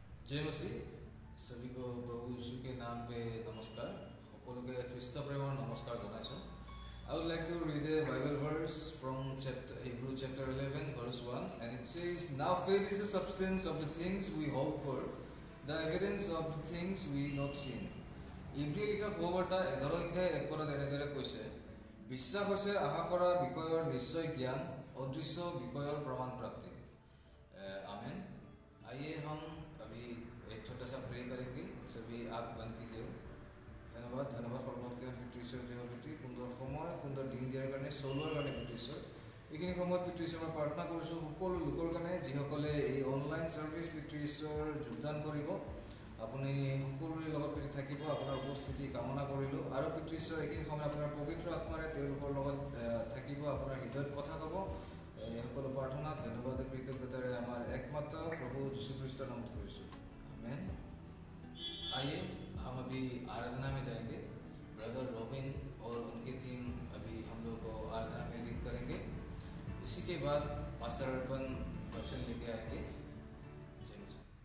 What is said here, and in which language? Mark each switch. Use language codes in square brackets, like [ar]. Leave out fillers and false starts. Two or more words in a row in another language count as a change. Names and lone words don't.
[hi] जय मसीह। सभी को प्रभु यीशु के नाम पे नमस्कार। [as] সকলোকে খ্ৰীষ্ট প্ৰেমৰ নমস্কাৰ জনাইছোঁ। [en] I would like to read a Bible verse from Hebrew chapter 11 verse 1, and it says, "Now faith is the substance of the things we hope for, the evidence of the things we not seen." [as] ইব্ৰী লিখা সুবাৰ্তা 11 অধ্যায় 1 পদত এনেদৰে কৈছে, বিশ্বাস হৈছে আশা কৰা বিষয়ৰ নিশ্চয় জ্ঞান, অদৃশ্য বিষয়ৰ প্ৰমাণ প্ৰাপ্তি। [hi] आमीन। आइए हम अभी एक छोटा सा प्रे करेंगे। सभी आँख बंद कीजिए। धन्यवाद [as] সৰ্বশক্তিমান পিতৃ ঈশ্বৰ জয় পিতৃ, সুন্দৰ সময় সুন্দৰ দিন দিয়াৰ কাৰণে চলোৱাৰ কাৰণে পিতৃ ঈশ্বৰ। এইখিনি সময়ত পিতৃ ঈশ্বৰ মই প্ৰাৰ্থনা কৰিছোঁ সকলো লোকৰ কাৰণে যিসকলে এই অনলাইন ছাৰ্ভিচ পিতৃ ঈশ্বৰ যোগদান কৰিব। আপুনি সকলোৰে লগত পিতৃ থাকিব, আপোনাৰ উপস্থিতি কামনা কৰিলোঁ। আৰু পিতৃ ঈশ্বৰ এইখিনি সময় আপোনাৰ পবিত্ৰ আত্মাৰে তেওঁলোকৰ লগত থাকিব, আপোনাৰ হৃদয়ত কথা ক'ব। সকলো প্ৰাৰ্থনা ধন্যবাদ কৃতজ্ঞতাৰে আমাৰ একমাত্ৰ [hi] प्रभु यीशु ख्रिस्ट [as] नाम करिसु, आमीन। [hi] आइए हम अभी आराधना में जाएंगे। ब्रदर रॉबिन और उनकी टीम अभी हम लोग को आराधना में लीड करेंगे। इसी के बाद पास्टर अर्पण वचन लेके आएंगे। जय मसीह।